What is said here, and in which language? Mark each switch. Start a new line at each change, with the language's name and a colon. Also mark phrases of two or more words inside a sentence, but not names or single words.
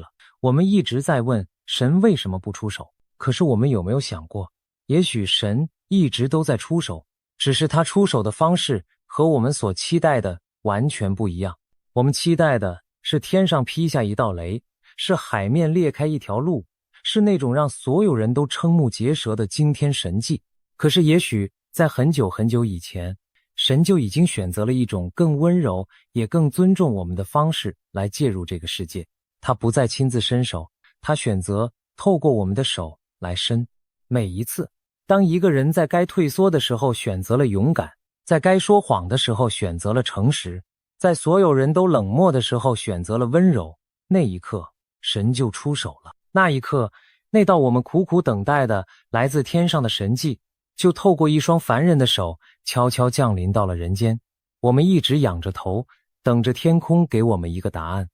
Chinese: 我們一直在問神為什麼不出手，可是我們有沒有想過，也許神一直都在出手，只是他出手的方式和我們所期待的完全不一樣。我們期待的是天上劈下一道雷，是海面裂開一條路，是那種讓所有人都瞠目結舌的驚天神蹟。可是也許在很久很久以前，神就已經選擇了一種更溫柔也更尊重我們的方式來介入這個世界。他不再親自伸手，他選擇透過我們的手來伸。每一次，當一個人在該退縮的時候選擇了勇敢，在該說謊的時候選擇了誠實，在所有人都冷漠的時候選擇了溫柔，那一刻，神就出手了。那一刻，那道我們苦苦等待的來自天上的神蹟，就透過一雙凡人的手悄悄降臨到了人間。我們一直仰着頭，等着天空給我們一個答案。